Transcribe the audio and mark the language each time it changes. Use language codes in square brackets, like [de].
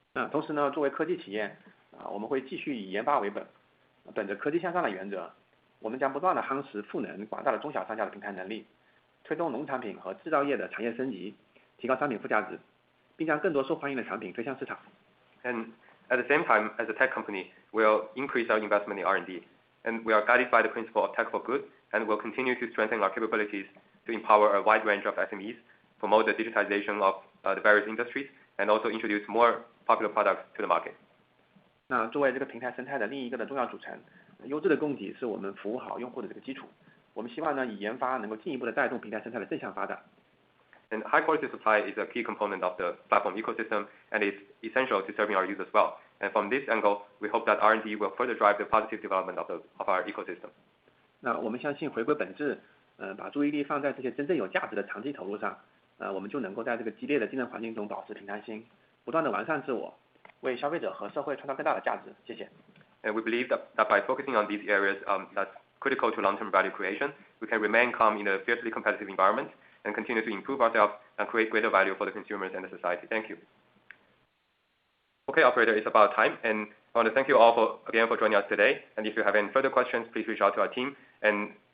[zh] 同时呢，作为科技企业，我们会继续以研发为本，本着科技向上的原则，我们将不断的夯实赋能广大的中小商家的平台能力，推动农产品和制造业的产业升级，提高商品附加值，并将更多受欢迎的产品推向市场。 [en] And at the same time, as a tech company, we'll increase our investment in R&D, and we are guided by the principle of tech for good, and we'll continue to strengthen our capabilities to empower a wide range of SMEs, promote the digitization of the various industries, and also introduce more popular products to the market. [zh] 那作为这个平台生态的另一个的重要组成，优质的供给是我们服务好用户的这个基础。我们希望呢，以研发能够进一步的带动平台生态的正向发展。 [en] And high quality supply is a key component of the platform ecosystem, and it's essential to serving our users well. And from this angle, we hope that R&D will further drive the positive development of our ecosystem. [zh] 那我们相信回归本质，把注意力放在这些真正有价值的长期投入上，我们就能够在这个激烈的竞争环境中保持平常心，不断的完善自我，为消费者和社会创造更大的价值。谢谢。 [en] And we believe that by focusing on these areas that's critical to long-term value creation, we can remain calm in a fiercely competitive environment and continue to improve ourselves and create greater value for the consumers and the society. Thank you. Okay, operator, it's about time, and I want to thank you all again for joining us today. And if you have any further questions, please reach out to our team. And